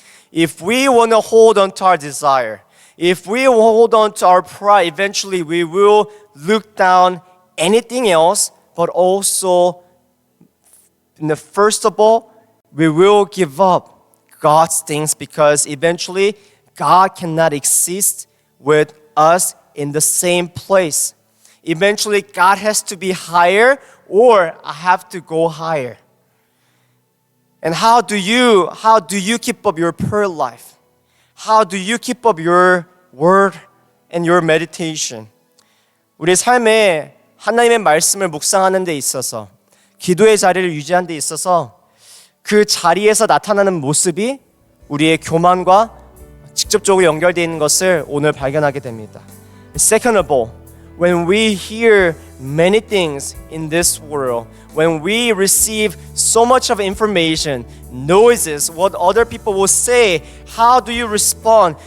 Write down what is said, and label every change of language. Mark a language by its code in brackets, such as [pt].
[en] If we want to hold on to our desire, if we hold on to our pride, eventually we will look down anything else, but also, first of all, we will give up God's things because eventually God cannot exist with us in the same place. Eventually, God has to be higher or I have to go higher. And how do you keep up your prayer life? How do you keep up your word and your meditation? [ko] 우리 삶에 하나님의 말씀을 묵상하는 데 있어서 기도의 자리를 유지하는 데 있어서 그 자리에서 나타나는 모습이 우리의 교만과 직접적으로 연결되어 있는 것을 오늘 발견하게 됩니다. [en] Second of all, when we hear many things in this world, when we receive so much of information, noises, what other people will say, how do you respond?